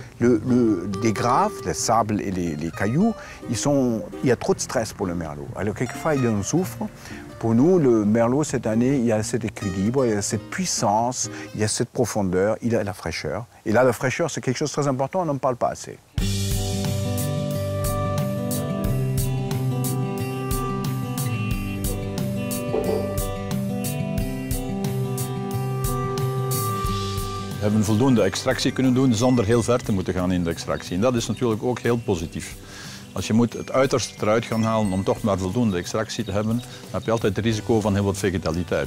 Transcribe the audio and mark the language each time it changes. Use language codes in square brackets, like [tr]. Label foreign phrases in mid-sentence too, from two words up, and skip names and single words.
[fr] des graves, le sable et les cailloux, il y a trop de stress pour le merlot. Alors quelquefois, il en souffre. Pour nous, le merlot, cette année, il y a cet équilibre, il y a cette puissance, il y a cette profondeur, il a la fraîcheur. Et là, la fraîcheur, c'est quelque chose de très important, on n'en parle pas assez. [nl] We hebben voldoende extractie kunnen doen zonder heel ver te moeten gaan in de extractie. En dat is natuurlijk ook heel positief. Als je moet het uiterste eruit gaan halen om toch maar voldoende extractie te hebben, dan heb je altijd het risico van heel wat vegetaliteit.